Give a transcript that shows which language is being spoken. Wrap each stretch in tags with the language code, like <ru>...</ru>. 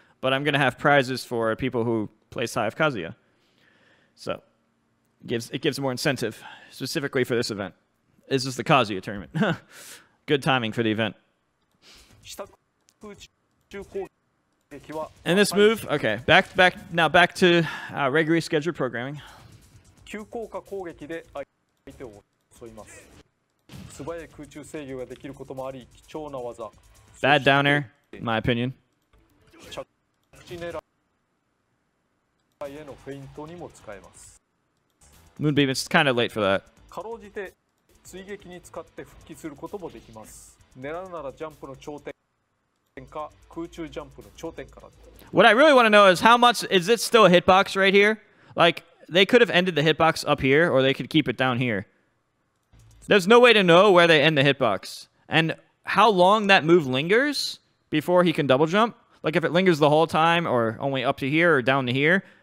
<en>But I'm going to have prizes for people who place high of Kazuya. So it gives more incentive, specifically for this event. This is the Kazuya tournament. Good timing for the event.</en> <ja>下空中攻撃は</ja> <en>And this move, okay, back to regularly scheduled programming.</en> <ja>急降下攻撃で相手を襲います。素早い空中制御ができることもあり貴重な技。</ja> <en>Bad down air, in my opinion.</en> <ja>着地狙いへのフェイントにも使えます。</ja> <en>Moonbeam, it's kind of late for that.</en> <ja>かろうじて追撃に使って復帰することもできます。狙うならジャンプの頂点か空中ジャンプの頂点から。</ja> <en>What I really want to know is how much is it still a hitbox right here? Like they could have ended the hitbox up here, or they could keep it down here. There's no way to know where they end the hitbox and how long that move lingers before he can double jump. Like if it lingers the whole time, or only up to here or down to here.</en>